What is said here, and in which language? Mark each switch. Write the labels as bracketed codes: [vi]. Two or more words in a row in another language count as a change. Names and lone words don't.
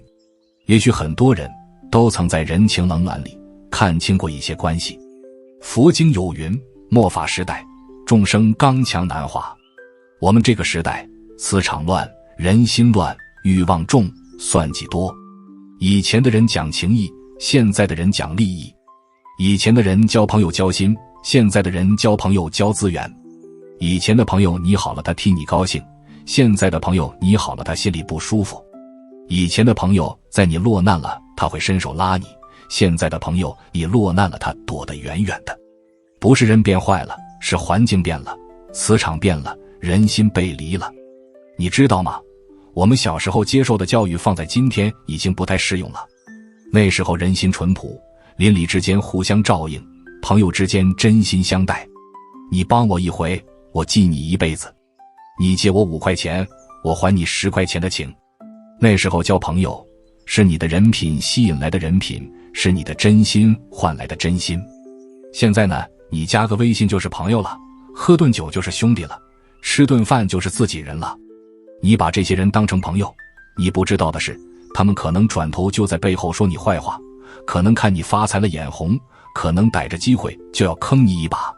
[zh] 也許很多人都曾在人情冷暖裡看清過一些關係。佛經有云，末法時代，眾生剛強難化。我們這個時代磁場亂，人心亂，慾望重，算計多。以前的人講情義，現在的人講利益。以前的人交朋友交心，現在的人交朋友交資源。以前的朋友你好了他替你高興，現在的朋友你好了他心裡不舒服。以前的朋友在你落難了他会伸手拉你，現在的朋友你落难了他躲得遠遠的。不是人变壞了，是環境變了，磁場變了，人心背離了。你知道嗎？我們小時候接受的教育放在今天已經不太適用了。那時候人心淳樸，鄰里之間互相照應，朋友之間真心相待。你幫我一回，我記你一輩子。你借我5塊錢，我還你10塊錢的情。那時候交朋友，是你的人品吸引來的人品，是你的真心換來的真心。現在呢，你加個微信就是朋友了，喝頓酒就是兄弟了，吃頓飯就是自己人了。你把這些人當成朋友，你不知道的是，他們可能轉頭就在背後說你壞話，可能看你發財了眼紅，可能逮着機會就要坑你一把。